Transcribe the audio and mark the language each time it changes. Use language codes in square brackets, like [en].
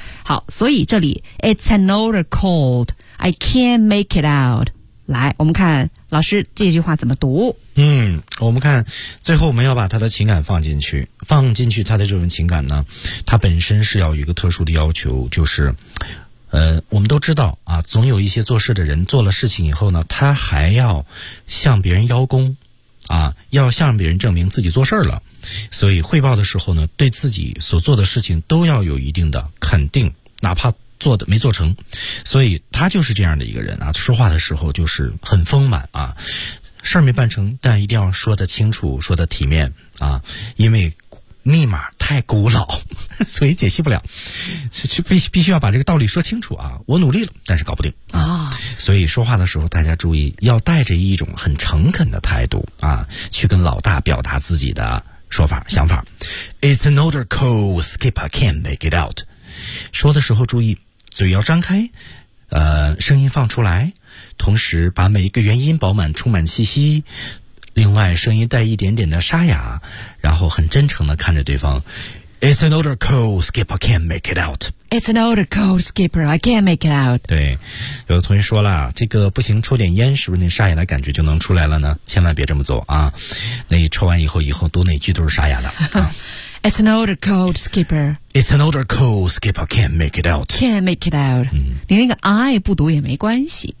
[en] 好，所以这里 It's another cold I can't make it out。 [zh] 来，我们看老师这句话怎么读。嗯，我们看最后我们要把他的情感放进去，放进去他的这种情感呢，他本身是要有一个特殊的要求，就是我们都知道啊，总有一些做事的人做了事情以后呢，他还要向别人邀功啊，要向别人证明自己做事了，所以汇报的时候呢，对自己所做的事情都要有一定的肯定，哪怕做的没做成，所以他就是这样的一个人啊，说话的时候就是很丰满啊，事儿没办成但一定要说得清楚，说得体面啊，因为密码太古老所以解析不了，必须要把这个道理说清楚啊，我努力了但是搞不定啊、哦、所以说话的时候大家注意要带着一种很诚恳的态度啊，去跟老大表达自己的说法想法。 [en] It's another code, skip I can't make it out。 [zh] 说的时候注意嘴要张开，声音放出来，同时把每一个元音饱满充满气息，另外声音带一点点的沙哑，然后很真诚地看着对方。 [en] It's another code, skipper, I can't make it out. It's another code, skipper, I can't make it out. [zh] 对，有的同学说了这个不行，抽点烟是不是那沙哑的感觉就能出来了呢？千万别这么做啊，那你抽完以后读哪句都是沙哑的啊。 [en] It's an older code, skipper. It's an older code, skipper. Can't make it out. Can't make it out.、嗯、 [zh] 你那个 I 不读也没关系。